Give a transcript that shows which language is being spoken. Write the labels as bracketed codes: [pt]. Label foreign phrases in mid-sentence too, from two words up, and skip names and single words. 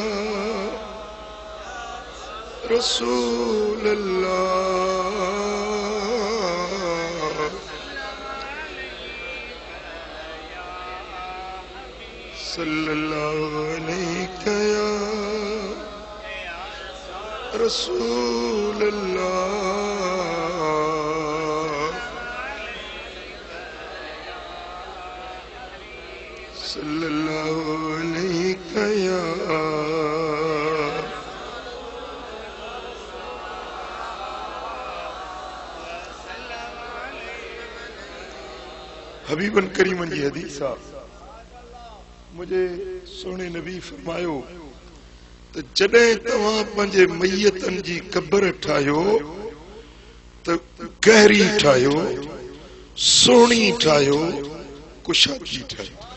[ar] رسول الله، صلى الله عليه يا رسول الله، صلى الله عليه يا حبيبا كريما [sd] जी हदीस आ। मुझे सोने नबी फरमायो तो जॾहिं तव्हां पंहिंजे मैयतन जी कब्र ठाहियो तो गहरी ठाहियो, सोहणी ठाहियो, कुशादी ठाहियो।